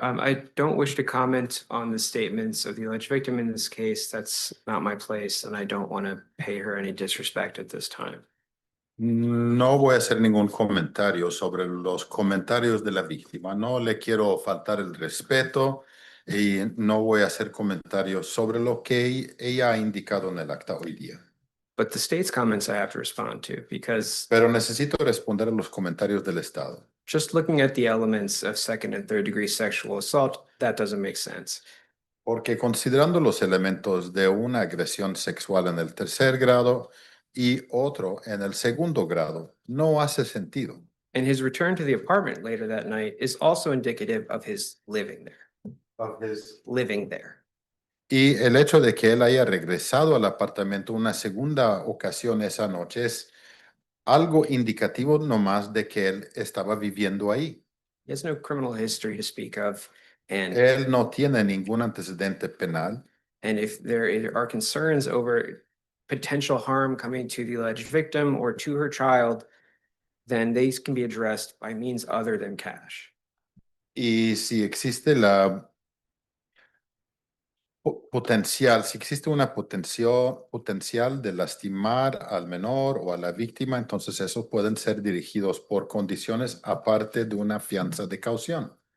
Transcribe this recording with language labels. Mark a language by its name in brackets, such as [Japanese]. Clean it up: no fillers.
[English] I don't wish to comment on the statements of the alleged victim in this case. That's not my place, and I don't want to pay her any disrespect at this time. [Spanish] No voy a hacer ningún comentario sobre los comentarios de la víctima. No le quiero faltar el respeto y no voy a hacer comentarios sobre lo que ella ha indicado en el acta hoy día. [English] But the state's comments I have to respond to because [Spanish] Pero necesito responder a los comentarios del Estado. [English] just looking at the elements of second and third degree sexual assault, that doesn't make sense. [Spanish] Porque considerando los elementos de una agresión sexual en el tercer grado y otro en el segundo grado, no hace sentido. [English] And his return to the apartment later that night is also indicative of his living there. Living there. [Spanish] Y el hecho de que él haya regresado al apartamento una segunda ocasión esa noche es algo indicativo nomás de que él estaba viviendo ahí. [English] He has no criminal history to speak of. And [Spanish] Él no tiene ningún antecedente penal. [English] if there are concerns over potential harm coming to the alleged victim or to her child, then these can be addressed by means other than cash. [Spanish] Y si existe la potencial, si existe una potencial de lastimar al menor o a la víctima, entonces esos pueden ser dirigidos por condiciones aparte de una fianza de caución.